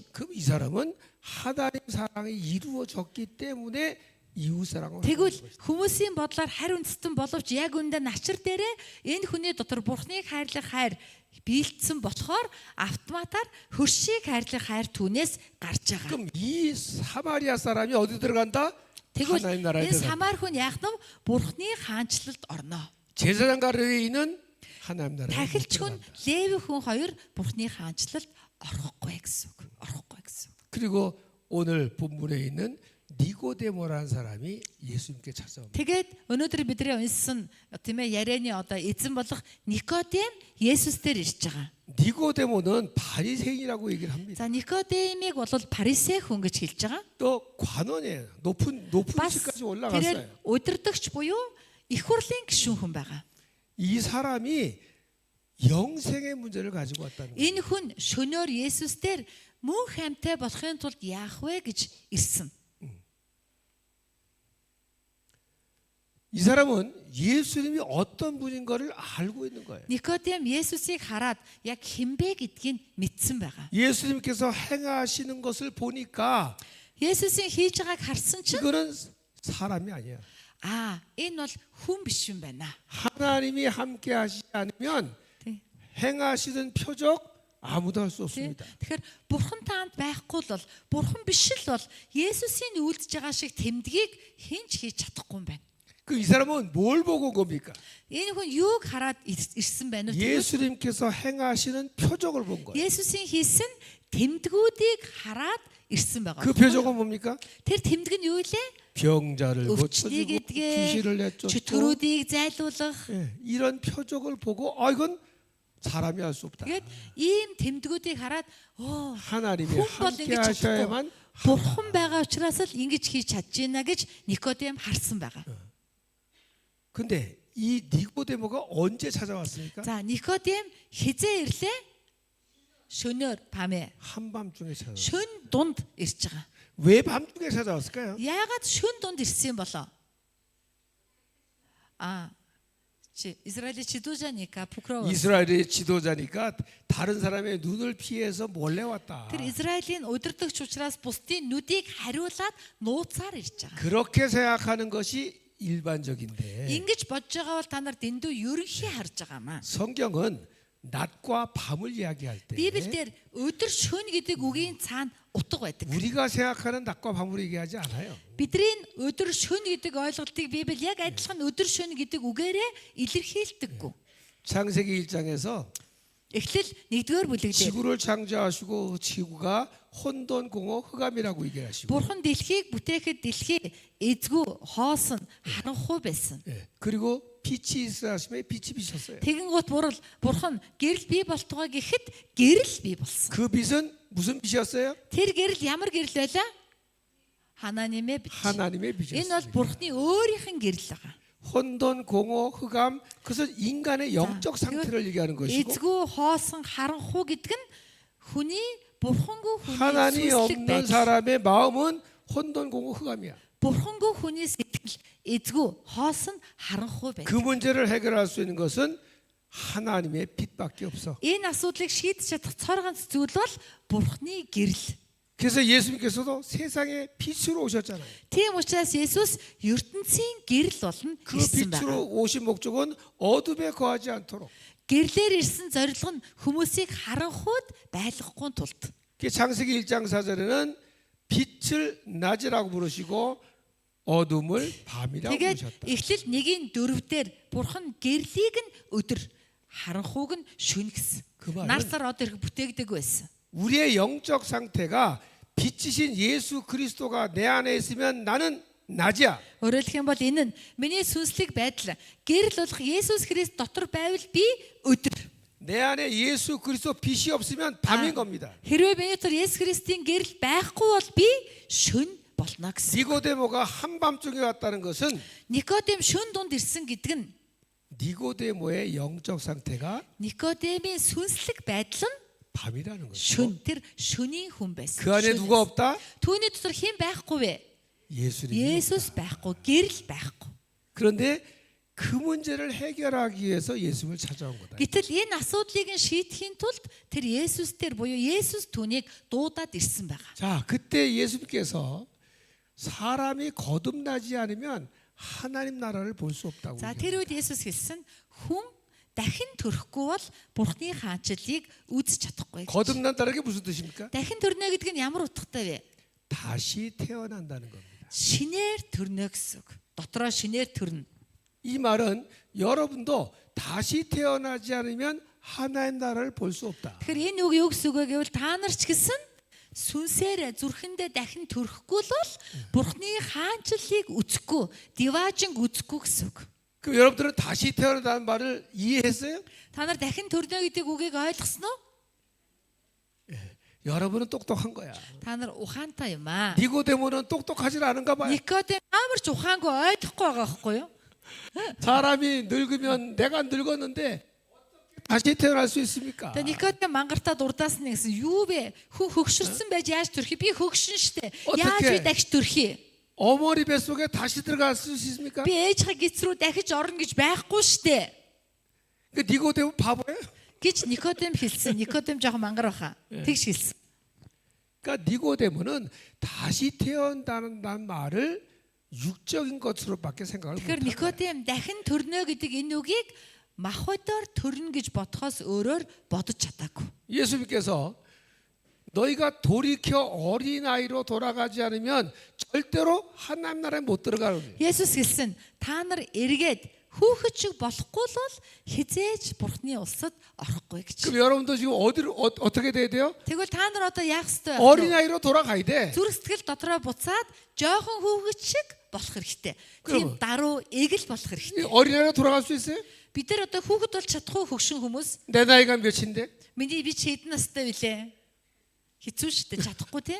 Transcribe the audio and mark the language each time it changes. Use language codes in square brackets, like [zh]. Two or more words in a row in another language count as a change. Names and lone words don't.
[ko] 그럼 이 사람은 하나님 사랑이 이루어졌기 때문에 이웃 사랑을 하는 [mn] Тэгвэл [ko] 것이다. [mn] хүмүүсийн бодлоор хайр үндэстэн боловч яг үндэ начир дээрээ энэ хүний дотор бурхныг хайрлах хайр биелдсэн болохоор автоматар хөршийг хайрлах хайр түүнээс гарч байгаа. [ko] 그럼 이 사마리아 사람이 어디 들어간다? [mn] Тэгвэл [ko] 하나님 나라에 [mn] энэ [ko] 들어간다. [mn] Самар хүн яах нь бурхны хаанчлалд орно. [ko] 제사장과 레위인은 하나님 나라에 [mn] Тахилч хүн [ko] 들어간다. [mn] Леви хүн хоёр бурхны хаанчлалд орохгүй гэсэн үг. Орохгүй гэсэн үг. [ko] 그리고 오늘 본문에 있는 니고데모라는 사람이 예수님께 찾아옵니다. [mn] Тэгээд өнөөдөр бидний уншсан тийм ээ ярианы одоо эзэн болох Никодем Есүс дээр ирж байгаа. [ko] 니고데모는 바리새인이라고 얘기를 합니다. [mn] За Никодемыг бол парисей хүн гэж хэлж байгаа. [ko] 또 관원이에요. 높은 [mn] Бас [ko] 시까지 [mn] тэрээр [ko] 올라갔어요. [mn] удирдагч буюу их хурлын гишүүн хүн байгаа. [ko] 이 사람이 영생의 문제를 가지고 왔다는 거예요. [mn] Энэ хүн шөнөөр Есүс дээр мөн хамтай болохын тулд яах вэ гэж ирсэн. [ko] 이 사람은 예수님이 어떤 분인 것을 알고 있는 거예요. [mn] Никодем Есүсийг хараад яг хинбэ гэдгийг мэдсэн байгаа. [ko] 예수님께서 행하시는 것을 보니까 [mn] Есүсийн хийж байгааг харсан чинь [ko] 이거는 사람이 아니에요. [mn] энэ бол хүн биш юм байна. [ko] 하나님이 함께 하시지 않으면 [mn] Тий. [ko] 행하시는 표적 아무도 할 수 [mn] Тий. [ko] 없습니다. [mn] Тэгэхээр бурхан таанд байхгүй л бол бурхан биш л бол Есүсийн үйлдэж байгаа шиг тэмдгийг хэн ч хийж чадахгүй юм байна. [ko] 그 이 사람은 뭘 보고 온 겁니까? [mn] Энэ хүн юуг хараад ирсэн байна вэ? [ko] 예수님께서 행하시는 표적을 본 거예요. [mn] Есүсийн хийсэн тэмдгүүдийг хараад ирсэн байгаа. [ko] 그 표적은 뭡니까? [mn] Тэр тэмдэг нь юу вэ? [ko] 병자를 [mn] өвчнийг [ko] 고쳐주고 [mn] эдгээ, [ko] 귀신을 내쫓고 [mn] чөтгөрүүдийг зайлуулах. [ko] 예, 이런 표적을 보고 이건 사람이 할 수 없다. [mn] Тэгээд ийм тэмдгүүдийг хараад [ko] 하나님이 [mn] хүн бол [ko] 함께 [mn] ингэж чадахгүй. [ko] 하셔야만. [mn] Бурхан байгаа учраас л ингэж хийж чадж байна гэж Никодем харсан байгаа. [ko] 근데 이 니고데모가 언제 찾아왔습니까? [mn] За Никодем хизээ ирлээ? Шөнөөр 밤에. [ko] 한밤중에 찾아왔어요. [mn] Шөн дунд ирж байгаа. [ko] 왜 밤중에 찾아왔을까요? [mn] Яагаад шөн дунд ирсэн юм болоо? [ko] 이스라엘의 지도자니까 부끄러워. 이스라엘의 지도자니까 다른 사람의 눈을 피해서 몰래 왔다. [mn] Тэр Израилийн удирдагч учраас бусдын нүдийг хариулаад нууцаар ирж байгаа. [ko] 그렇게 생각하는 것이 일반적인데 [mn] Ингэж бодож байгаа бол та нар дэндүү ерөнхий харж байгаа маа. [ko] 성경은 낮과 밤을 이야기할 때 [mn] Библиэлд өдөр шөнө гэдэг үгийн цаана утга байдаг. [ko] 우리가 생각하는 낮과 밤으로 얘기하지 않아요. [mn] Бидний өдөр шөнө гэдэг ойлголтыг Библи яг адилхан өдөр шөнө гэдэг үгээрээ илэрхийлдэггүй. [ko] 창세기 1장에서 [mn] Эхлэл 1-р бүлэг дээр [ko] 지구를 창조하시고 지구가 혼돈 공허 흑암이라고 얘기하시고 [mn] Бурхан дэлхийг бүтээхэд дэлхий эзгүй хоосон харанхуй байсан. [ko] 예, 그리고 빛이 있으라 하시면 빛이 비쳤어요. [mn] Тэгэнгუут Бурхан гэрэл бий болтугай гэхэд гэрэл бий болсон. [ko] 그 빛은 무슨 빛이었어요? [mn] Тэр гэрэл ямар гэрэл байлаа? [ko] 하나님의 빛. 하나님의 [mn] Энэ бол [ko] 빛이었어요. [mn] Бурханы өөрийнх нь гэрэл байгаа. [ko] 혼돈 공허 흑암 그것은 인간의 영적 상태를 얘기하는 것이고 [mn] Эзгүй хоосон харанхуй гэдэг нь хүний бурхангүй хүний [ko] 하나님이 [mn] сүнслэг [ko] 없는 [mn] байдал. [ko] 사람의 마음은 혼돈 공허 흑암이야. [mn] Бурхангүй хүний сэтгэл эзгүй хоосон харанхуй [ko] 그 [mn] байдаг. [ko] 문제를 해결할 수 있는 것은 하나님의 빛밖에 없어. [mn] Энэ асуудлыг шийдэж чадах цор ганц зүйл бол Бурханы гэрэл. [ko] 그래서 예수님께서도 세상에 빛으로 오셨잖아요. [mn] Тийм учраас Есүс ертөнцийн гэрэл болно [ko] 그 [mn] гэсэн байна. [ko] 빛으로 오신 목적은 어둠에 거하지 않도록. [mn] Гэрлээр ирсэн зорилго нь хүмүүсийг харанхуйд байлгахгүй тулд. [ko] 창세기 1장 4절에는 빛을 낮이라고 부르시고 어둠을 밤이라고 [mn] Тэгээд [ko] 부르셨다. [mn] Эхлэл 1:4-дээр Бурхан гэрлийг нь өдөр, харанхуйг нь шөнө гэсэн. [ko] 그 말은 [mn] Нар сар од ирэх бүтээгдэг байсан. [ko] 우리의 영적 상태가 빛이신 예수 그리스도가 내 안에 있으면 나는 낮이야. [mn] Өөрөөр хэлэх юм бол энэ нь миний сүнслэг байдал. Гэрэл болох Есүс Христ дотор байвал би өдөр. [ko] 내 안에 예수 그리스도 빛이 없으면 밤인 겁니다. [mn] Хэрвээ миний дотор Есүс Христийн гэрэл байхгүй бол би шөнө болно гэсэн. [ko] 니고데모가 한밤중에 왔다는 것은 [mn] Никодем шөнө дунд ирсэн гэдэг нь [ko] 니고데모의 영적 상태가 [mn] Никодемийн сүнслэг байдал нь [ko] 밤이라는 거죠. [mn] шөнө. Тэр шөнийн хүн байсан. [ko] 그 안에 누가 없다? [mn] Түүний дотор хэн байхгүй вэ? [ko] 예수님이. [mn] Есүс байхгүй, гэрэл байхгүй. [ko] 그런데 그 문제를 해결하기 위해서 예수님을 찾아온 거다. [mn] Гэтэл энэ асуудлыг нь шийдэхийн тулд тэр Есүс дээр буюу Есүс түүнийг дуудаад ирсэн байгаа. [ko] 자, 그때 예수님께서 사람이 거듭나지 않으면 하나님 나라를 볼 수 없다고. [mn] За тэр үед Есүс хэлсэн хүн дахин төрөхгүй бол Бурхны хаанчлалыг үзэж чадахгүй гэж. [ko] 거듭난다는 게 무슨 뜻입니까? [mn] Дахин төрнө гэдэг нь ямар утгатай вэ? [ko] 다시 태어난다는 겁니다. [mn] Шинээр төрнө гэсэн үг. Дотроо шинээр төрнө. [ko] 이 말은 여러분도 다시 태어나지 않으면 하나님 나라를 볼 수 없다. [mn] Тэгэхээр энэ үг юу гэсэн үг вэ гэвэл та нар ч гэсэн сүнсээр зүрхэндээ дахин төрөхгүй бол Бурхны хаанчлалыг үзэхгүй, диваажинг үзэхгүй гэсэн үг. [ko] 그럼 여러분들은 다시 태어난다는 말을 이해했어요? [mn] Та нар дахин төрнө гэдэг үгийг ойлгосноо? [ko] 여러분은 똑똑한 거야. [mn] Та нар ухаантай юм аа. [ko] 니고데모는 똑똑하지 않은가 봐요. [mn] Никодем амар ч ухаангүй ойлгохгүй байгаа байхгүй юу? [ko] 사람이 늙으면 내가 늙었는데 다시 태어날 수 있습니까? [mn] Тэгээ Никодем мангартаа дурдаас нь гэсэн юу бэ? Хүн хөгшөрсөн байж яаж төрөх вэ? Би хөгшин штэ. Яаж би дахиж төрөх юм? [ko] 어머니 뱃속에 다시 들어갈 수 있습니까? [mn] Би ээжийнхээ гиз рүү дахиж орно гэж байхгүй штэ. [ko] 그 니고데모 바보예요. [mn] гэж Никодем хэлсэн. Никодем жоохон мангар баха. Тэгж хэлсэн. [ko] 그러니까 니고데모는 다시 태어난다는 말을 육적인 것으로밖에 생각을 [mn] Тэгэхээр [ko] 못해요. [mn] Никодем дахин төрнө гэдэг энэ үгийг махбодоор төрнө гэж бодхоос өөрөөр бодож чадаагүй. [ko] 예수님께서 너희가 돌이켜 어린아이로 돌아가지 않으면 절대로 하나님 나라에 못 들어가는 거예요. [mn] Есүс хэлсэн та нар эргээд хүүхэд шиг болохгүй л хизээж Бурхны улсад орохгүй гэж. [ko] 그럼 여러분도 지금 어디로 어떻게 돼야 돼요? [mn] Тэгвэл та нар одоо яах ёстой вэ? [ko] 어린아이로 돌아가야 돼. [mn] Зүрх сэтгэл дотроо буцаад жоохон хүүхэд шиг болох хэрэгтэй. Тийм [ko] 그럼. [mn] даруй эгэл болох хэрэгтэй. [ko] 어린아이로 돌아갈 수 있어요? [mn] Бид нар одоо хүүхэд болж чадахгүй хөгшин хүмүүс. [ko] 내 나이가 몇인데? [mn] Миний би ч хэдэн настай вүлээ? Хэцүү шүү дээ чадахгүй тий?